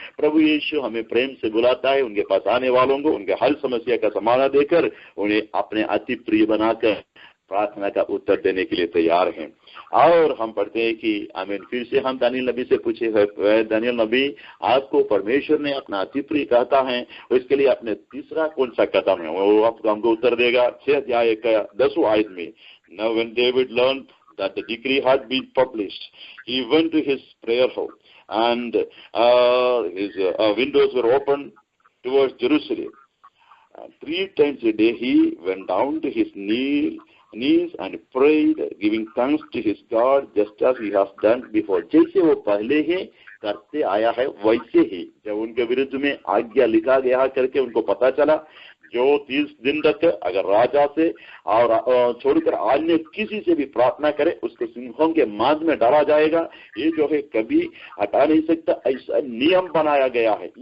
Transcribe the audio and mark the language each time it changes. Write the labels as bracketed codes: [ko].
[hi] प्रभु यीशु हमें प्रेम से बुलाता है उनके पास आने वालों को, उनके हर समस्या का समाधान देकर उन्हें अपने अति प्रिय बनाकर प्रार्थना का उत्तर देने के लिए तैयार हैं। और हम पढ़ते हैं कि आमीन फिर से हम दानियल नबी से पूछे, दानियल नबी आपको परमेश्वर ने अपना अति प्रिय कहता है, उसके लिए अपने तीसरा कौन सा कदम है? वो आपको हमको उत्तर देगा 6 अध्याय का 10वां आयत में। [en] Now when David learned that the decree had been published, he went to his prayer hall and his windows were open towards Jerusalem. 3 times a day he went down to his knees and prayed, giving thanks to his God just as he has done before. [hi] जैसे वो पहले ही करते आया है वैसे ही जब उनके विरुद्ध में आज्ञा लिखा गया करके उनको पता चला, जो 30 दिन तक अगर राजा से और छोड़कर अन्य किसी से भी प्रार्थना करे उसको सिंहों के मांझ में डाला जाएगा, ये जो है कभी हटा नहीं सकता, ऐसा नियम बनाया गया है।